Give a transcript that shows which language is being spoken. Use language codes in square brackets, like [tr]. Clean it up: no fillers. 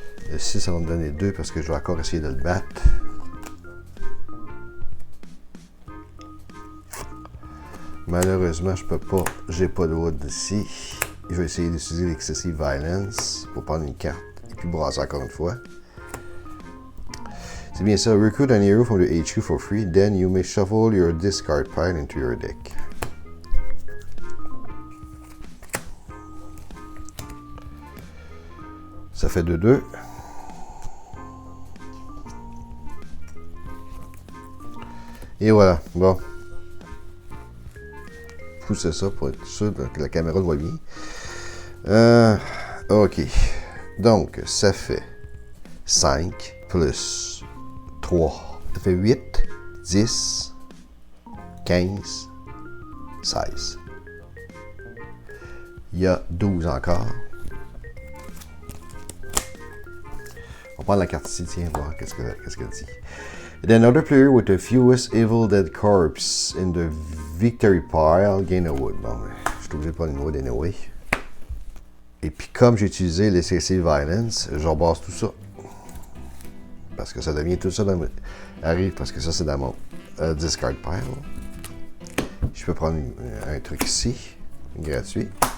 [fr] Le 6, ça va me donner 2 parce que je vais encore essayer de le battre. Malheureusement, je peux pas. J'ai pas de wood ici. Je vais essayer d'utiliser l'Excessive Violence pour prendre une carte et puis brasser encore une fois. C'est bien ça. [en] Recruit an hero from the HQ for free. Then you may shuffle your discard pile into your deck. [fr] Ça fait 2-2. Et voilà. Bon. Pousser ça pour être sûr que la caméra le voit bien. OK. Donc, ça fait 5 plus 3. Ça fait 8, 10, 15, 16. Il y a 12 encore. On va prendre la carte ici, tiens, voir qu'est-ce qu'elle dit. [en] Then another player with the fewest Evil Dead corpse in the victory pile gain a wood. [fr] Bon, je suis obligé de prendre une wood anyway. Et puis comme j'ai utilisé l'Excessive Violence, je rebasse tout ça. Parce que ça devient tout ça dans mon... Arrive parce que ça c'est dans mon discard pile. Je peux prendre un truc ici, gratuit.